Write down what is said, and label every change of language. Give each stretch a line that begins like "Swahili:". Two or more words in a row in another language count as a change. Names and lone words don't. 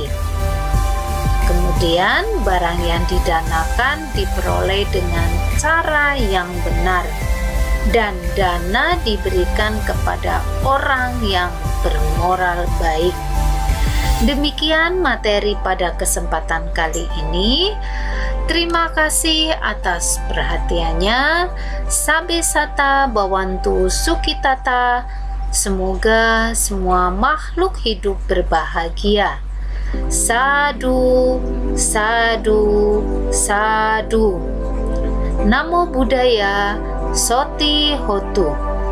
Indonesian: Kemudian, barang yang didanakan diperoleh dengan cara yang benar, dan dana diberikan kepada orang yang bermoral baik. Demikian materi pada kesempatan kali ini. Terima kasih atas perhatiannya.
Pali: Sabe sata bawantu sukitata.
Indonesian: Semoga semua makhluk hidup berbahagia.
Pali: Sadu, sadu, sadu. Namo Buddhaya, Soti Hotu.